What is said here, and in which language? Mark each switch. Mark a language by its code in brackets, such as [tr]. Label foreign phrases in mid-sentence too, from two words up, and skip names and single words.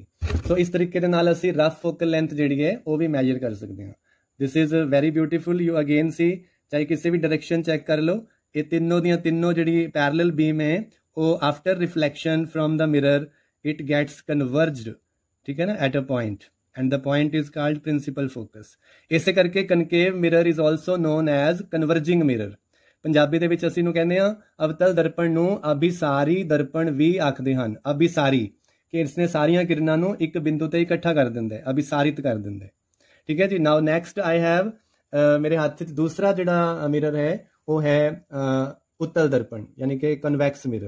[pa] ਸੋ ਇਸ ਤਰੀਕੇ ਦੇ ਨਾਲ ਅਸੀਂ [en] rough focal length [pa] ਜਿਹੜੀ ਹੈ ਉਹ ਵੀ ਮੈਜਰ ਕਰ ਸਕਦੇ ਹਾਂ। [en] This is very beautiful. you again see, [pa] ਚਾਹੇ ਕਿਸੇ ਵੀ [en] direction check [pa] ਕਰ ਲਓ, ਇਹ ਤਿੰਨੋਂ ਦੀਆਂ ਤਿੰਨੋਂ ਜਿਹੜੀ [en] parallel beam [pa] ਹੈ ਉਹ [en] after reflection from the mirror it gets converged. [pa] ਠੀਕ ਹੈ ਨਾ, [en] at a point, and the point is called principal focus। [pa] ਇਸੇ ਕਰਕੇ [en] concave mirror is also known as converging mirror। [pa] ਪੰਜਾਬੀ ਦੇ ਵਿੱਚ ਅਸੀਂ ਨੂੰ ਕਹਿੰਦੇ ਆ ਅਵਤਲ ਦਰਪਣ ਨੂੰ ਅਭਿਸਾਰੀ ਦਰਪਣ ਵੀ ਆਖਦੇ ਹਨ। ਅਭਿਸਾਰੀ ਕਿ ਇਸਨੇ ਸਾਰੀਆਂ ਕਿਰਨਾਂ ਨੂੰ ਇੱਕ ਬਿੰਦੂ ਤੇ ਇਕੱਠਾ ਕਰ ਦਿੰਦਾ ਹੈ, ਅਭਿਸਾਰਿਤ ਕਰ ਦਿੰਦਾ ਹੈ। ਠੀਕ ਹੈ ਜੀ। [en] now next I have, [pa] ਮੇਰੇ ਹੱਥ 'ਚ ਦੂਸਰਾ ਜਿਹੜਾ ਮਿਰਰ ਹੈ ਉਹ ਹੈ ਉੱਤਲ ਦਰਪਣ, ਯਾਨੀ ਕਿ [en] convex mirror.